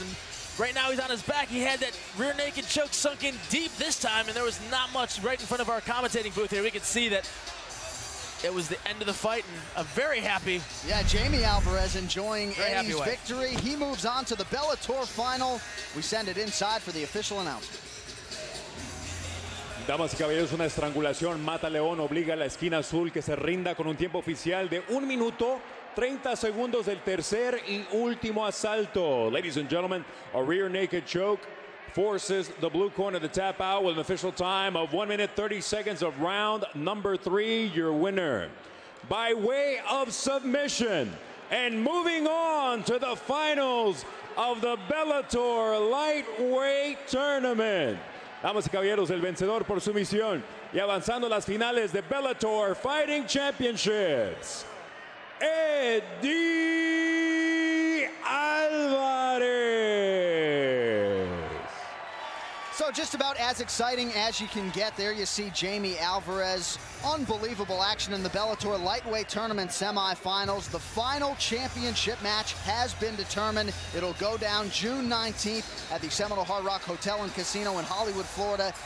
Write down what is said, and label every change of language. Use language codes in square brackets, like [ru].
[en] And right now he's on his back. He had that rear naked choke sunk in deep this time, and there was not much right in front of our commentating booth here. We could see that it was the end of the fight, and a very happy. Yeah, Jamie Alvarez enjoying Eddie's victory. He moves on to the Bellator final. We send it inside for the official announcement. [es] Damas y caballeros, una estrangulación. Mata León obliga a la esquina azul que se rinda con un tiempo oficial de 1 minuto 30 segundos del tercer y último asalto. [en] Ladies and gentlemen, a rear naked choke forces the blue corner to tap out with an official time of 1 minute 30 seconds of round number 3. Your winner by way of submission. And moving on to the finals of the Bellator Lightweight Tournament. [es] Damas y caballeros, el vencedor por sumisión y avanzando a las finales de Bellator Fighting Championships, Eddie Alvarez. [en] So just about as exciting as you can get. There you see Jamie Alvarez. Unbelievable action in the Bellator Lightweight Tournament semifinals. The final championship match has been determined. It'll go down June 19th at the Seminole Hard Rock Hotel and Casino in Hollywood, Florida.